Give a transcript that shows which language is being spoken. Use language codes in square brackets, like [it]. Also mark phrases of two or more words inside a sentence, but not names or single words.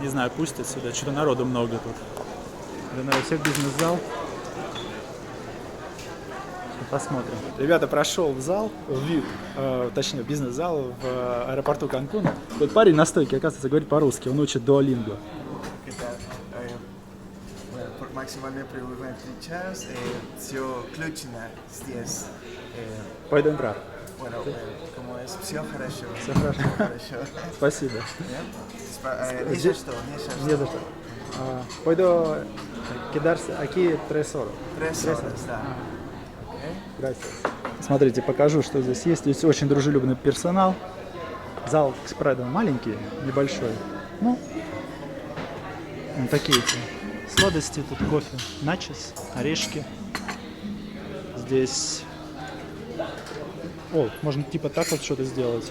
[ru] Не знаю, пустят сюда. Что-то народу много тут. Да, наверное, все в бизнес-зал. Посмотрим. Ребята, прошел в зал, в VIP, точнее бизнес-зал в аэропорту Канкуна. Тут парень на стойке, оказывается, говорит по-русски, он учит Duolingo. [es] ¿Qué tal? Bueno, por [ru] максимально привыкать сейчас, все ключно здесь. Пойдем брат. [es] Bueno, como es, [ru] все хорошо. Все хорошо. Хорошо. Спасибо. Ни за что, ни за Не за что. Пойду кидарся, [es] aquí 3 horas. 3 horas, да. Gracias. [ru] Смотрите, покажу, что здесь есть. Здесь очень дружелюбный персонал. Зал, правда, маленький, небольшой. Ну, такие эти сладости, тут кофе, начос, орешки. Здесь... О, можно типа так вот что-то сделать.